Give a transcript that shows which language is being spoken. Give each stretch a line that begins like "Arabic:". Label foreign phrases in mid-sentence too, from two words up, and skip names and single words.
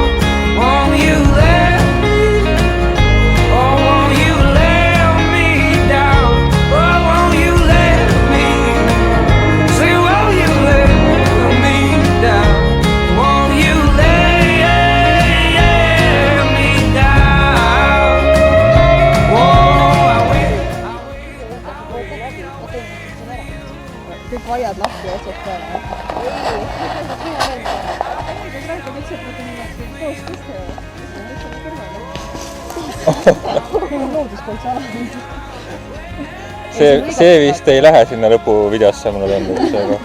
English: Won't you lay me, oh won't you lay me down? Oh won't you lay me, say won't you lay me down? Won't you lay me down? Whoa, I wait.
Estonian: Kõik vaiad lahti otsad peale. Praegu lihtsalt nagu niimoodi koos tõsta ja lihtsalt kõrvale. Looduspolitsei. see vist ei lähe sinna lõpuvideosse, mulle tundub see koht.